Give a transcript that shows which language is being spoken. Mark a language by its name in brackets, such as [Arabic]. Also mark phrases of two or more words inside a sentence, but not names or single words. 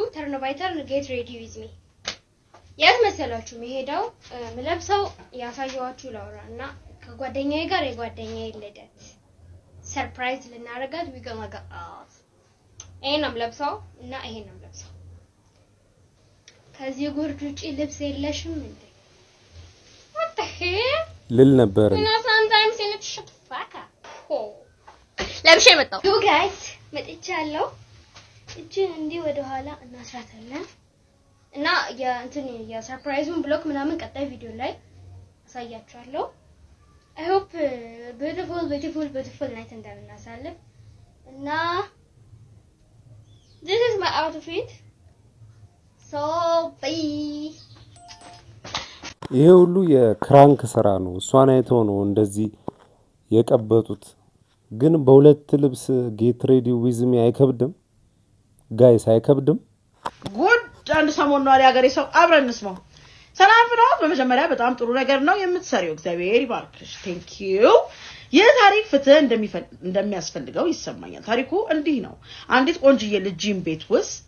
[English] turn by turn get ready with me። [Amharic] የት መሰላችሁ መሄዳው ምለብሰው ያሳየዋችሁ ላውራ እና ከጓደኛዬ ጋር የጓደኛዬ ልደት ሰርፕራይዝ ልናረጋት ዊገማጋ ይሄንም ለብሰው እና ይሄንም ለብሰው ከዚህ ጉርድ ውጪ ልብስ የለሽም እንዴ? [English] what the hell [Amharic] ልል ነበር እና [English] sometimes in the fuck [Amharic] ለብሼ መጣሁ። [English] you guys [Amharic] መጥቻለሁ። እቺን እንዲህ ወደ ኋላ እናስራታለን እና የሰርፕራይዙን ብሎክ ምናምን ቀጣይ ቪዲዮ ላይ አሳያችኋለሁ። [English] I hope beautiful night [Amharic] እንደምናሳልፍ እና [English] this is my outfit so bye. [Amharic] ይሄ ሁሉ የክራንክ ስራ ነው። እሷን አይተው ነው እንደዚህ የቀበጡት። ግን በሁለት ልብስ [English] get ready with me [Amharic] አይከብድም ጋይስ? አይከብድም? ጉድ አንድ ሰሞን ነው ያገሬ ሰው አብረን እንስማው። ሰላም ነው። በመጀመሪያ በጣም ጥሩ ነገር ነው የምትሰሪው። እግዚአብሔር ይባርክሽ። [English] thank you። [Amharic] ይህ ታሪክ ፍትህ እንደሚያስፈልገው ይሰማኛል። ታሪኩ እንዲህ ነው። አንዲት ቆንጅዬ ልጅ ጂም ቤት ውስጥ